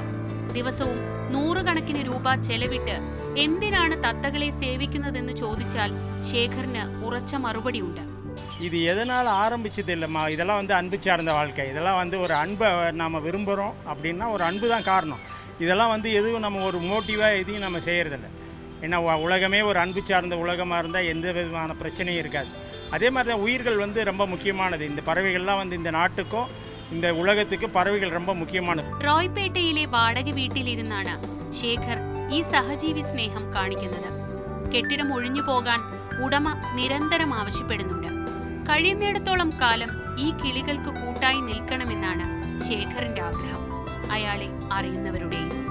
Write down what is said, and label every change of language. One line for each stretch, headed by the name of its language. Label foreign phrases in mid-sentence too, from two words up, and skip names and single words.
Malayalam: ദിവസവും 100 കണക്കിന് രൂപ ചെലവിട്ട് എന്തിനാണ് തത്തകളെ സേവിക്കുന്നതെന്ന് ചോദിച്ചാൽ ശേഖറിന് ഉറച്ച മറുപടിയുണ്ട്.
Tamil: இது எதனால் ஆரம்பிச்சது இல்லைம்மா, இதெல்லாம் அன்பு சார்ந்த வாழ்க்கை. இதெல்லாம் ஒரு அன்பை நாம் விரும்புகிறோம் அப்படின்னா ஒரு அன்பு தான் காரணம். இதெல்லாம் எதுவும் நம்ம ஒரு மோட்டிவாக எதையும் நம்ம செய்கிறதில்ல. ஏன்னா உலகமே ஒரு அன்பு சார்ந்த உலகமாக இருந்தால் எந்த விதமான பிரச்சனையும் இருக்காது. அதே மாதிரி தான் உயிர்கள் ரொம்ப முக்கியமானது. இந்த பறவைகள்லாம் இந்த நாட்டுக்கும் இந்த உலகத்துக்கு பறவைகள் ரொம்ப முக்கியமானது.
Malayalam: റോയ്പേട്ടയിലെ വാടക വീട്ടിലിരുന്നാണ് ശേഖർ ഈ സഹജീവി സ്നേഹം കാണിക്കുന്നത്. കെട്ടിടം ഒഴിഞ്ഞു പോകാൻ ഉടമ നിരന്തരം ആവശ്യപ്പെടുന്നുണ്ട്. കഴിയുന്നിടത്തോളം കാലം ഈ കിളികൾക്ക് കൂട്ടായി നിൽക്കണമെന്നാണ് ശേഖറിന്റെ ആഗ്രഹം, അയാളെ അറിയുന്നവരുടെയും.